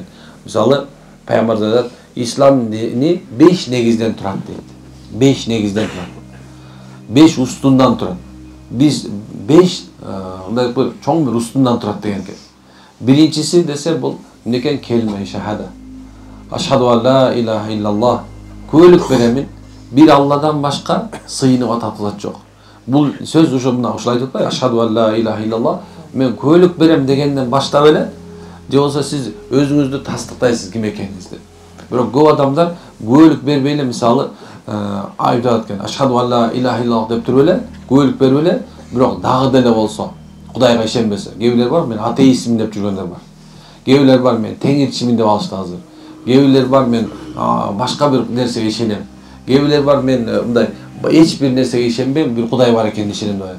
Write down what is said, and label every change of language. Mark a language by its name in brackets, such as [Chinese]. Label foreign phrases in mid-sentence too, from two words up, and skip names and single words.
[Kyrgyz] Мисалы, Пайгамбар айтат, ислам дини 5 негизден турат дейт. 5 негизден турат. 5 устундан турат. Биз 5 мындай бир чоң бир устундан турат деген экен. Биринчиси десе бул некен келме шахада. [Arabic] أشهد أن لا إله إلا الله. [Kyrgyz] Көөлүк беремин, бир Алладан башка сыйынып атат жок. Бул сөз ушулай айтып атпайбы? [Arabic] أشهد أن لا إله إلا الله. [Kyrgyz] Мен көөлүк берем дегенден баштап эле, же болсо сиз өзүңүздү тастыктайсыз ким экениңизди. Бирок көп адамдар көөлүк бербей эле, мисалы, айтат экен, [Arabic] أشهد أن لا إله إلا الله [Kyrgyz] деп туруп эле, көөлүк берип эле, бирок дагы деле болсо, Кудайга ишенбесе. Кээ бар, мен атеистмин деп жүргөндөр бар. Кээ бар, мен теңирчимин деп алышты азыр. Кээ бар, мен башка бир нерсеге ишенем. Кээ бар, мен мындай эч бир нерсеге ишенбейм, бир Кудай бар экенине ишенем деп.